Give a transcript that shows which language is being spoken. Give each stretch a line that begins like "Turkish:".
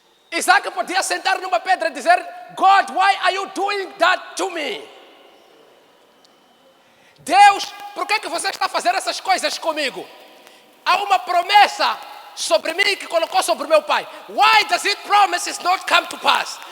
English: Isaac podia sentar numa pedra e dizer: God, why are you doing that to me?
Portuguese: Deus, por que você está fazendo essas coisas comigo? Há uma promessa sobre mim que colocou sobre meu pai.
English: Why does it promises not come to pass?